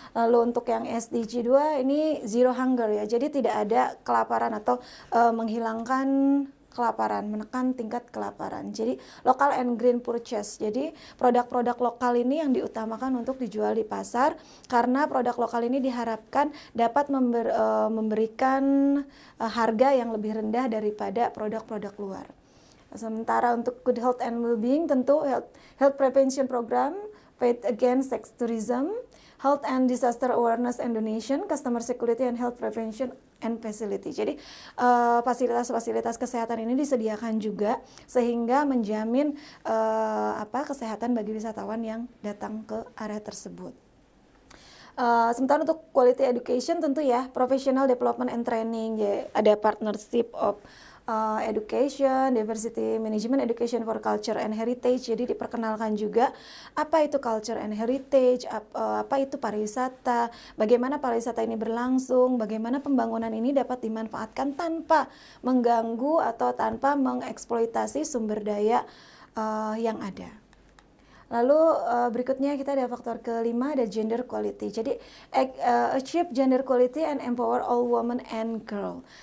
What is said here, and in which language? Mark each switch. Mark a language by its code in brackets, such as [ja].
[id] Lalu untuk yang SDG 2 ini zero hunger ya. Jadi tidak ada kelaparan atau menghilangkan kelaparan, menekan tingkat kelaparan. Jadi [en] local and green purchase. [id] Jadi produk-produk lokal ini yang diutamakan untuk dijual di pasar, karena produk lokal ini diharapkan dapat memberikan harga yang lebih rendah daripada produk-produk luar. Sementara untuk [en] good health and well-being tentu health prevention program, fight against sex tourism, health and disaster awareness and donation, customer security and health prevention and facility. [id] Jadi fasilitas-fasilitas kesehatan ini disediakan juga sehingga menjamin kesehatan bagi wisatawan yang datang ke area tersebut. Sementara untuk [en] quality education [id] tentu ya, [en] professional development and training, [id] ya, ada [en] partnership of education, diversity management, education for culture and heritage. [id] Jadi diperkenalkan juga apa itu [en] culture and heritage, [id] apa itu pariwisata, bagaimana pariwisata ini berlangsung, bagaimana pembangunan ini dapat dimanfaatkan tanpa mengganggu atau tanpa mengeksploitasi sumber daya yang ada. Lalu berikutnya kita ada faktor kelima, ada [en] gender quality. [id] Jadi [en] achieve gender quality and empower all women and girl.